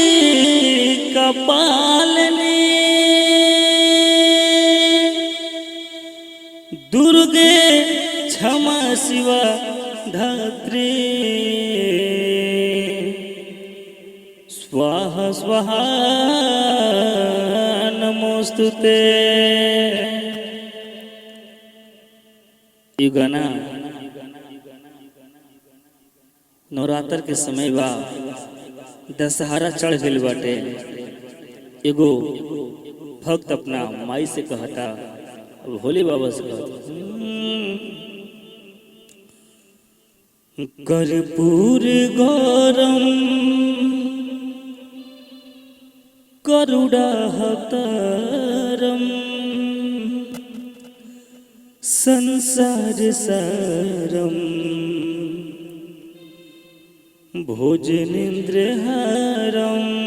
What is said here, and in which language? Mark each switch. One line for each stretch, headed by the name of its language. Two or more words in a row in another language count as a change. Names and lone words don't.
Sanskrit: कपालिनी दुर्गे क्षमा शिवा धात्री स्वाहा स्वाहा नमोस्तुते।
Bhojpuri: ये गाना नवरात्र के समय बा, दशहरा चढ़ गइल बाटे। एगो भक्त अपना माई से कहता, अब भोले बाबा से कहता,
Sanskrit: कर्पूर गौरम करुणाहतरम संसार सारम भोजनेन्द्रहारम।